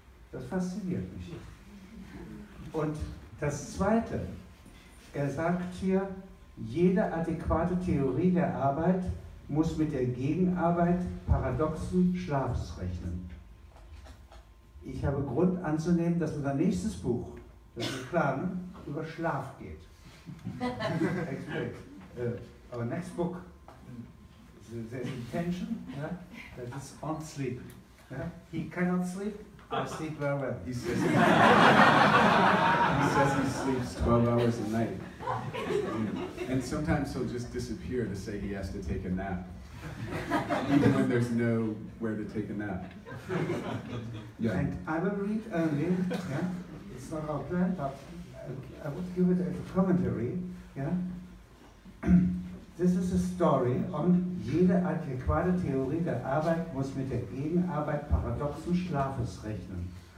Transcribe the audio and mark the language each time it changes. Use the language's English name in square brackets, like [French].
[German] Das fasziniert mich. Und das Zweite, er sagt hier, jede adäquate Theorie der Arbeit muss mit der Gegenarbeit paradoxen Schlafs rechnen. Ich habe Grund anzunehmen, dass unser nächstes Buch, das wir planen, über Schlaf geht. [English] Explain. Our next book, the intention, that is on sleep. He cannot sleep, I sleep very well. He says he sleeps 12 hours a night. And sometimes he'll just disappear to say he has to take a nap. Even when there's nowhere to take a nap. Yeah. And I will read only, it's not our plan, but I would give it as a commentary. This is a story on [German] jede adäquate Theorie der Arbeit muss mit der Gegenarbeit paradoxen Schlafes rechnen.